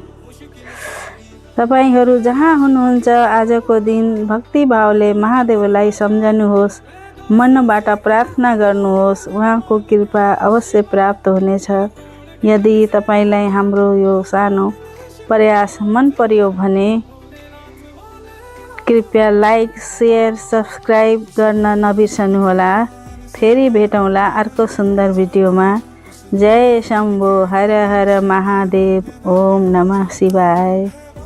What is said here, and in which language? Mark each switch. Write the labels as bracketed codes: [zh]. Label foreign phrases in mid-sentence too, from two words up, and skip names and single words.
[ne] तपाईहरू जहाँ हुनुहुन्छ आजको दिन भक्तिभावले महादेवलाई सम्झनुहोस्, मनबाट प्रार्थना गर्नुहोस्, उहाँको कृपा अवश्य प्राप्त हुनेछ। यदि तपाईलाई हाम्रो यो सानो प्रयास मन पर्यो भने कृपया [en] like, share, subscribe [ne] गर्न नबिर्सनुहोला। फेरि भेटौँला अर्को सुन्दर भिडियोमा। [sa] जय शम्भो, हर हर महादेव, ओम नमः शिवाय।